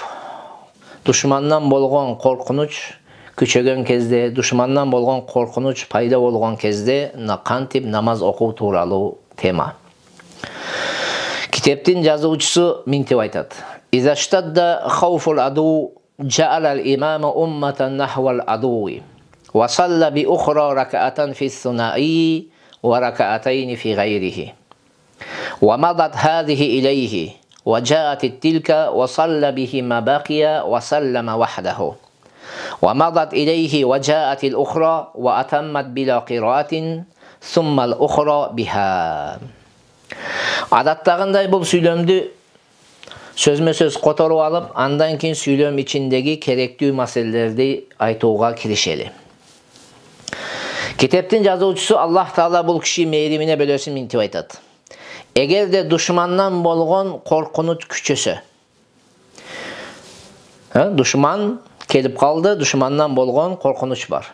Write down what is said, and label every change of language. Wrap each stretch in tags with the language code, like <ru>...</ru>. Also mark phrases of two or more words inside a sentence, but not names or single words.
<ky>Душмандан болгон коркунуч күчөгөн кезде, душмандан болгон коркунуч пайда болгон кезде кантип намаз окуу тууралуу тема. Китептин жазуучусу минтип айтат.</ky> <ar>إذا اشتد خوف العدو جعل الإمام أمة نحو العدو وصلى بأخرى ركعة في الثنائي وركعتين في غيره ومضت هذه إليه وجاءت تلك وصلى بهما باقية وسلم وحده ومضت إليه وجاءت الأخرى وأتمت بلا قراءة ثم الأخرى بها.</ar> <ky>Адаттагындай бул сүйлөмдү сөзмө-сөз которуп алып, андан кийин сүйлөм ичиндеги керектүү маселелерди айтууга киришели. Китептин жазуучусу Аллах Таала бул киши мээримине бөлөсүн минтип айтат. Эгерде душмандан болгон коркунуч күчөсө, душман келип калды, душмандан болгон коркунуч бар.</ky>